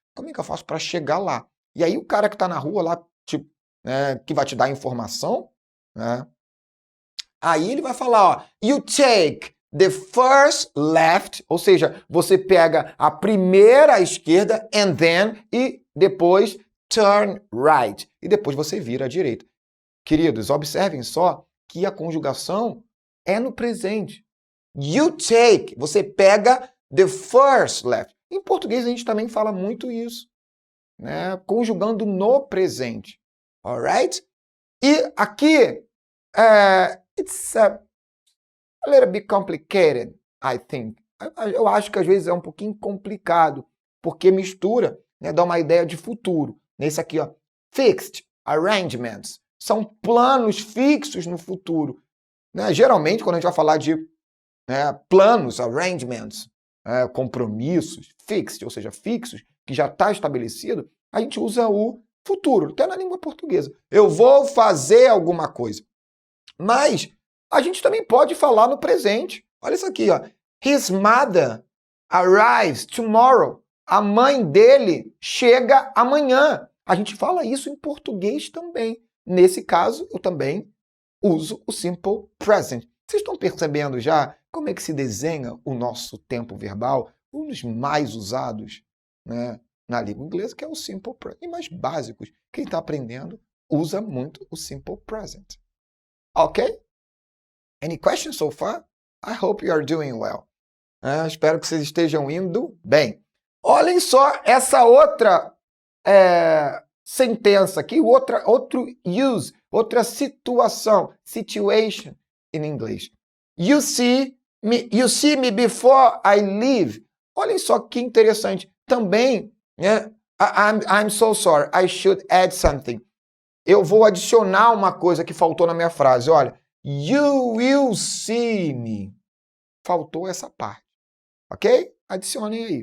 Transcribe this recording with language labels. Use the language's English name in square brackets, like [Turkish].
[Portuguese] Como é que eu faço para chegar lá? E aí o cara que está na rua lá, tipo, que vai te dar informação, né, aí ele vai falar, ó, [English] you take the first left, [Portuguese] ou seja, você pega a primeira à esquerda, [English] and then, [Portuguese] e depois [English] turn right. [Portuguese] E depois você vira à direita. Queridos, observem só que a conjugação é no presente. [English] You take, [Portuguese] você pega [English] the first left. [Portuguese] Em português a gente também fala muito isso, né? Conjugando no presente. Alright? E aqui, [English] it's a little bit complicated, I think. [Portuguese] Eu acho que às vezes é um pouquinho complicado, porque mistura, né, dá uma ideia de futuro. Nesse aqui, ó, fixed arrangements. São planos fixos no futuro. Né? Geralmente, quando a gente vai falar de planos, arrangements, compromissos, fixed, ou seja, fixos, que já está estabelecido, a gente usa o futuro, até na língua portuguesa. Eu vou fazer alguma coisa. Mas a gente também pode falar no presente. Olha isso aqui, ó. [English] His mother arrives tomorrow. [Portuguese] A mãe dele chega amanhã. A gente fala isso em português também. Nesse caso, eu também uso o simple present. Vocês estão percebendo já como é que se desenha o nosso tempo verbal? Um dos mais usados, né, na língua inglesa, que é o simple present. E mais básicos. Quem está aprendendo usa muito o simple present. [English] Ok? Any questions so far? I hope you are doing well. [Portuguese] Espero que vocês estejam indo bem. Olhem só essa outra sentença aqui, outro use, outra situação, situation em inglês. [English] You see me before I leave. [Portuguese] Olhem só que interessante. Também, né, [English] I'm so sorry, I should add something. [Portuguese] Eu vou adicionar uma coisa que faltou na minha frase. Olha, [English] you will see me. [Portuguese] Faltou essa parte. Ok? Adicionem aí.